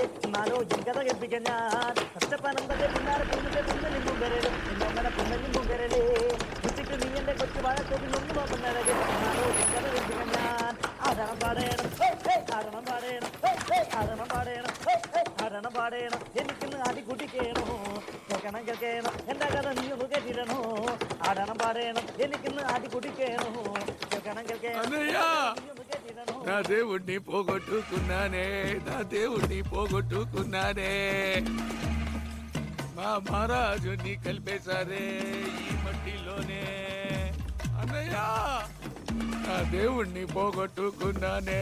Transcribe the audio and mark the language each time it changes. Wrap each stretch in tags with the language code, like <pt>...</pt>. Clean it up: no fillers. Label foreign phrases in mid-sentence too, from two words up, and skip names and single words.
<ml>എന്നാലോ എൻ കഥ കേൾപ്പിക്കാൻ ഞാൻ പച്ചപ്പനന്തത്തെ പുന്നാര പൂമുത്തെ പുന്നലിൻ പൂങ്കരളെ എന്നോമന പുന്നലിൻ പൂങ്കരളെ ഉച്ചയ്ക്ക് നീ എന്റെ കൊച്ചു വാഴത്തോപ്പിൽ ഒന്ന് വാപ്പനഴകെ എന്നാലോ എൻ കഥ കേൾപ്പിക്കാൻ ഞാൻ ആടണം പാടേണം ആടണം പാടേണം ആടണം പാടേണം ആടണം പാടേണം എനിക്കിന്ന് ആടി കുടിക്കേണോ കേൾക്കണം കേൾക്കണം എന്റെ കഥ നീ ഒന്ന് കേട്ടിരണോ ആടണം പാടേണം എനിക്കിന്ന് ആടി കുടിക്കേണോ</ml> <te>నా దేవుణ్ణి పోగొట్టుకున్నానే నా దేవుణ్ణి పోగొట్టుకున్నానే మా మహారాజుని కలిపేశారే ఈ మట్టిలోనే అన్నయ్య నా దేవుణ్ణి పోగొట్టుకున్నానే</te>